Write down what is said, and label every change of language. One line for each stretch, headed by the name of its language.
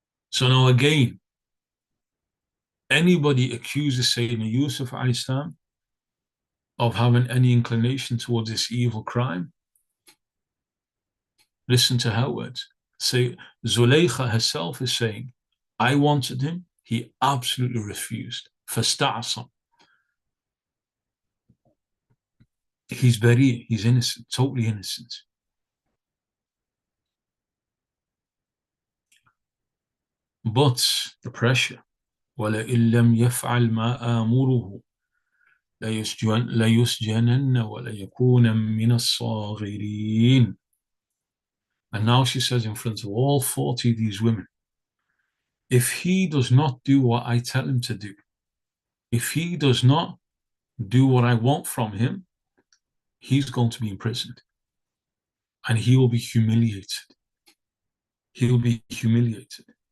English: So now again, anybody accuses Sayyidina Yūsuf alayhi salam of having any inclination towards this evil crime, listen to her words. Say, Zulaykha herself is saying, I wanted him, he absolutely refused.
Arabic: فَاسْتَعْصَمَ.
English: He's bari, he's innocent, totally innocent. But the pressure,
Arabic: وَلَئِن لَمْ يَفْعَلْ مَا آمُرُهُ لَيُسْجَنَنَّ وَلَيَكُونَ مِنَ الصَّاغِرِينَ.
English: And now she says in front of all 40 of these women, if he does not do what I tell him to do, if he does not do what I want from him, he's going to be imprisoned. And he will be humiliated. He will be humiliated.